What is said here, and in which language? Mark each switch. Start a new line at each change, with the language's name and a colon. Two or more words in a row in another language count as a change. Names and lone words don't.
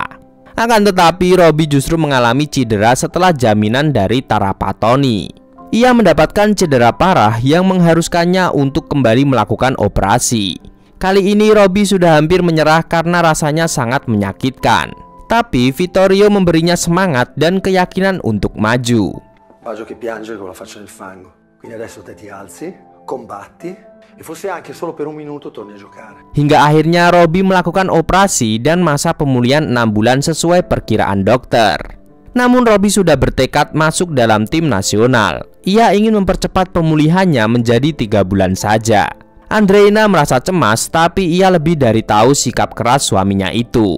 Indonesian: Akan tetapi Robby justru mengalami cedera setelah jaminan dari Trapattoni. Ia mendapatkan cedera parah yang mengharuskannya untuk kembali melakukan operasi. Kali ini Robby sudah hampir menyerah karena rasanya sangat menyakitkan. Tapi Vittorio memberinya semangat dan keyakinan untuk maju.
Italian: Baggio che piange con la faccia nel fango. Quindi adesso te ti alzi, combatti e forse anche solo per un minuto torni a giocare.
Indonesian: Hingga akhirnya Robby melakukan operasi dan masa pemulihan 6 bulan sesuai perkiraan dokter. Namun Robby sudah bertekad masuk dalam tim nasional. Ia ingin mempercepat pemulihannya menjadi 3 bulan saja. Andreina merasa cemas, tapi ia lebih dari tahu sikap keras suaminya itu.